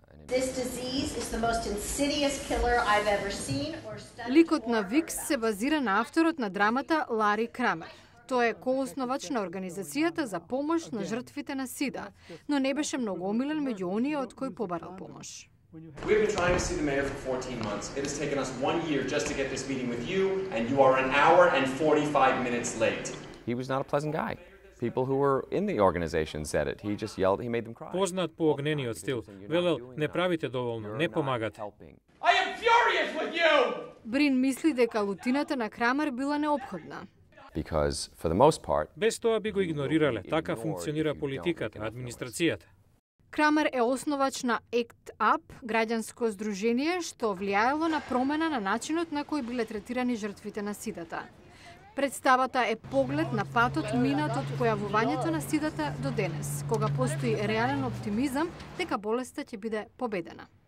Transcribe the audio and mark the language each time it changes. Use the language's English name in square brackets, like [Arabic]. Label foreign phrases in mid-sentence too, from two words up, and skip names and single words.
[Macedonian] Ликот на Викс се базира на авторот на драмата Лари Крамер. Тој е коосновач на организацијата за помош на жртвите на сида, но не беше многу омилен меѓу оние од кои побарал помош. [English] We've been trying to see the mayor for 14 months. It has taken us 1 year just to get this meeting with you, and you are 1 hour and 45 minutes late. He was not a pleasant guy. People who were in the organization said it. He just yelled, he made them cry. [Macedonian] Познат по огнениот стил. Велел, не правите доволно, не помагате. [English] I am furious with you! [Macedonian] Брин мисли дека лутината на Крамер била неопходна. [English] Because for the most part, [Macedonian] без тоа би го игнорирале. Така функционира политиката, администрацијата. Крамер е основач на ACT UP, граѓанско здружение што влијаело на промена на начинот на кој биле третирани жртвите на сидата. Представата е поглед на патот минат од појавувањето на сидата до денес, кога постои реален оптимизам дека болеста ќе биде победена.